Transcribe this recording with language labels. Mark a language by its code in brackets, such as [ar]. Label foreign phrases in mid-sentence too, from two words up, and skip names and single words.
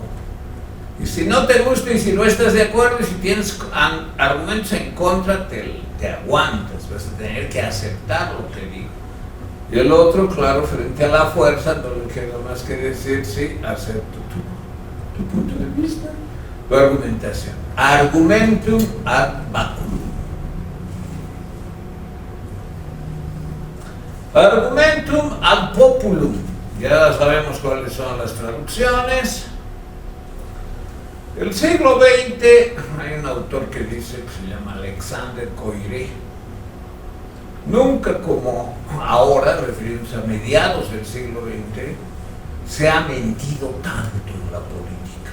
[es] Y si no te gusta y si no estás de acuerdo y si tienes argumentos en contra, te aguantas, vas a tener que aceptar lo que digo. Y el otro, claro, frente a la fuerza, no le queda más que decir, sí, acepto tu punto de vista, tu argumentación. [la] Argumentum ad vacuum. Argumentum ad populum. [es] Ya sabemos cuáles son las traducciones. El siglo XX, hay un autor que dice, que se llama Alexander Coiré, nunca como ahora, refiriéndose a mediados del siglo XX, se ha mentido tanto en la política.